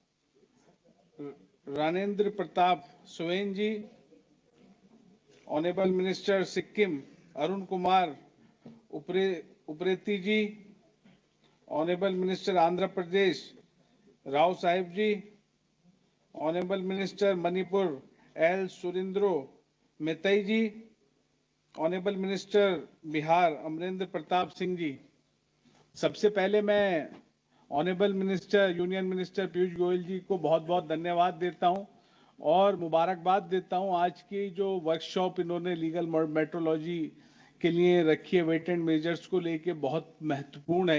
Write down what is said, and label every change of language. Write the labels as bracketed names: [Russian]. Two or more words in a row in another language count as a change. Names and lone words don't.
[English] Ranendra Pratap Soin ji, Honorable Minister Sikkim Arun Kumar Upreti ji, Honorable Minister Andhra Pradesh Rao Sahib ji, Honorable Minister Manipur L. Surindro Metai ji, Honorable Minister Bihar Amrendra Pratap Singh ji. [Hindi] सबसे पहले मैं [English] Honorable Minister Union Minister [Hindi] पीयूष गोयल जी को बहुत बहुत धन्यवाद देता हूं और मुबारकबाद देता हूं। आज की जो वर्कशॉप इन्होंने [English] legal metrology [Hindi] के लिए रखी है, [English] weight and measures [Hindi] को लेके बहुत महत्वपूर्ण है।